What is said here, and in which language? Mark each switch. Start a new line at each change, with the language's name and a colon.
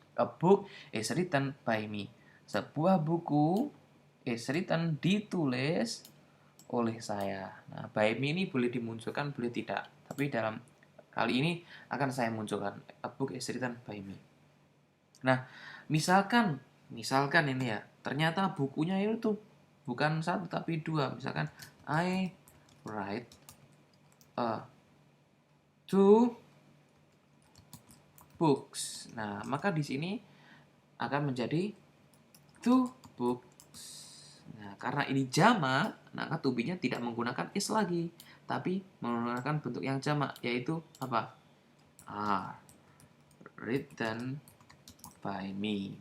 English: A book is written by me.
Indonesian: Sebuah buku
English: is written
Indonesian: ditulis oleh saya. Nah, by me ini boleh dimunculkan, boleh tidak. Tapi dalam kali ini akan saya munculkan.
English: A book is written by me.
Indonesian: Nah, misalkan ini ya, ternyata bukunya itu bukan satu tapi dua. Misalkan
English: I write two books.
Indonesian: Nah, maka di sini akan menjadi
English: two books.
Indonesian: Nah, karena ini jamak, maka to be-nya tidak menggunakan is lagi, tapi menggunakan bentuk yang jamak, yaitu apa?
English: Are written by me.